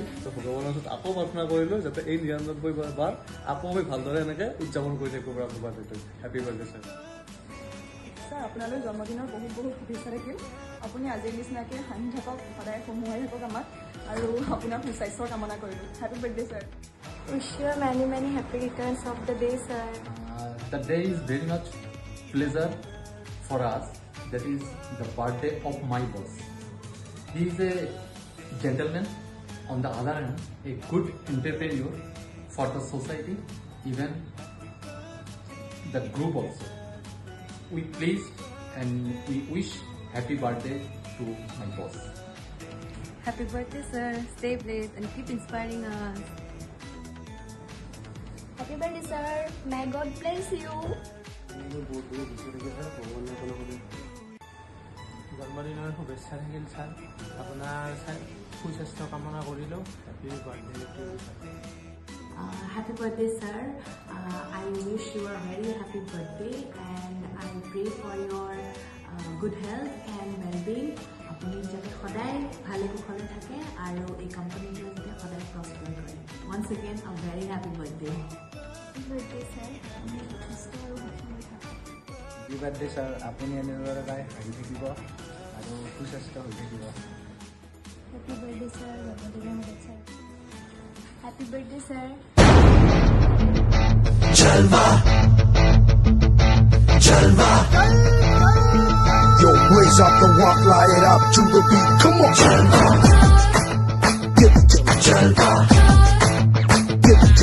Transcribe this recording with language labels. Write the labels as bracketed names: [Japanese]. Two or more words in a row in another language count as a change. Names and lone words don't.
[Assamese] তো ভগৱানৰ ওচৰত আকৌ প্ৰাৰ্থনা কৰিলোঁ যাতে এই 99 বাৰ আকৌ আমি ভালদৰে এনেকৈ উদযাপন কৰি থাকিব পাৰোঁ আপোনাৰ বাৰ্থডেটো। [English] happy birthday sir. [Assamese] ছাৰ, আপোনালৈ জন্মদিনৰ বহুত বহুত শুভেচ্ছা থাকিল। আপুনি আজিৰ নিচিনাকৈ হাঁহি থাকক, সদায় সমূহাই থাকক আমাক, আৰু আপোনাৰ সুস্বাস্থ্যৰ কামনা কৰিলোঁ। [English] happy birthday sir. Wish you many many happy returns of the day, sir. The day is very much pleasure for us. That is the birthday of my boss. He is a gentleman. On the other hand, a good entrepreneur for the society, even the group also. We please and we wish happy birthday to my boss. Happy birthday, sir. Stay blessed and keep inspiring us. Happy birthday, sir. May God bless you. [Assamese] জন্মদিনৰ শুভেচ্ছা থাকিল ছাৰ। আপোনাৰ সুস্বাস্থ্য কামনা কৰিলোঁ। [English] happy birthday. Happy birthday, sir. I wish you a very happy birthday and I pray for your good health and well-being. [Assamese] আপুনি যাতে সদায় ভালে কুশলে থাকে আৰু এই কোম্পানীটোৱে যাতে সদায় প্ৰস্পাৰ কৰে। [English] Once again, a very happy birthday. Happy birthday, sir. [Assamese] আপুনি সুস্থ আৰু সক্ষম থাকক। [English] happy birthday sir. [Assamese] আপুনি এনেদৰে হাঁহি থাকিব আৰু সুস্বাস্থ্য হৈ থাকিব। [English] Happy birthday, sir. [Assamese] জন্মদিনৰ শুভেচ্ছা। [English] Happy birthday, sir. [Hindi] Jalva, Jalva. [English] Yo, raise up the rock, light it up to the beat. Come on, Jalva. Give it to me, Jalva. Give